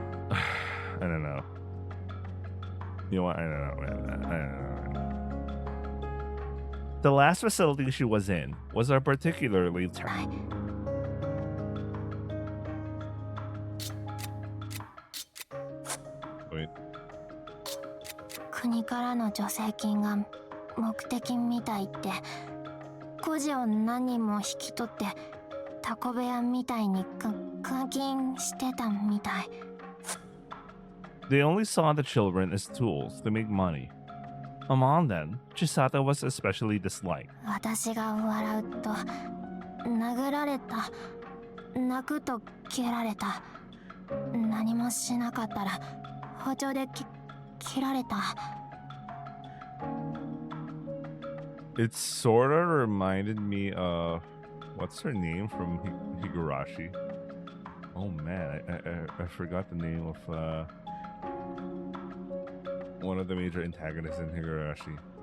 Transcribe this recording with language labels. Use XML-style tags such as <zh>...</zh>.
<en>I don't know. You know what? I don't know, man. I don't know, man. The last facility she was in was a particularly Wait.</en> <ja>国からの助成金が目的みたいって孤児を何人も引き取ってタコ部屋みたいに監禁してたみたい。</ja> <en>They only saw the children as tools to make money. Among them, Chisato was especially disliked.</en> <ja>私が笑うと殴られた、泣くと蹴られた、何もしなかったら包丁で切られた。</ja> <en>It sort of reminded me of what's her name from Higurashi. Oh man, I forgot the name of one of the major antagonists in Higurashi.</en>